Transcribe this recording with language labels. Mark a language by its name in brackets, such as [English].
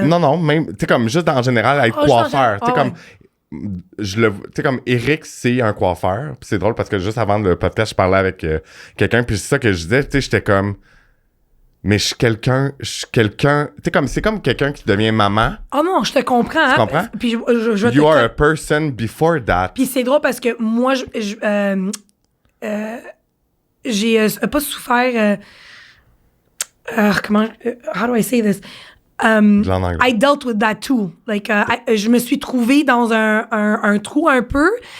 [French] Non, même, tu sais, comme juste en général, être coiffeur. Tu sais, comme... Tu sais, comme Eric, c'est un coiffeur. Puis c'est drôle parce que juste avant le podcast, je parlais avec quelqu'un. Puis c'est ça que je disais, tu sais, j'étais comme... Mais je suis quelqu'un... Tu sais, comme c'est comme quelqu'un qui devient maman. Oh non, je te comprends. Tu comprends? Puis [English] you are a person before that. [French] Puis c'est drôle parce que moi, j'ai pas souffert... [English] how do I say this? I dealt with that too. [French] Like, je me suis trouvée dans un trou un peu.